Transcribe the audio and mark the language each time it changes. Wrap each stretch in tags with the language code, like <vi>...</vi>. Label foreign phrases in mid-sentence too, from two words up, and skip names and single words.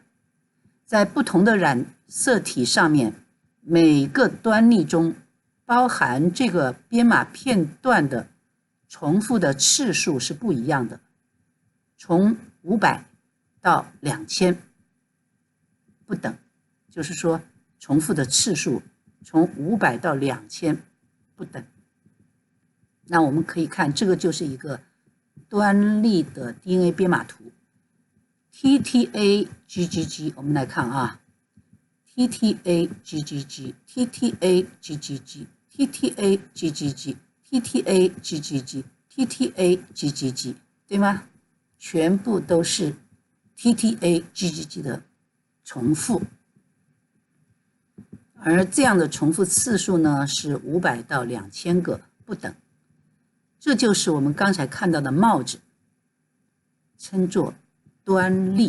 <zh>在不同的染色体上面，每个端粒中包含这个编码片段的重复的次数是不一样的，从500到2000不等，就是说重复的次数从500到2000不等。那我们可以看，这个就是一个端粒的 DNA 编码图 TTA-GGG。我们来看啊， TTA-GGG TTA-GGG TTA-GGG TTA-GGG TTA-GGG 对吗？全部都是 TTA-GGG 的重复，而这样的重复次数呢是500到2000个不等。这就是我们刚才看到的帽子，称作端粒。</zh>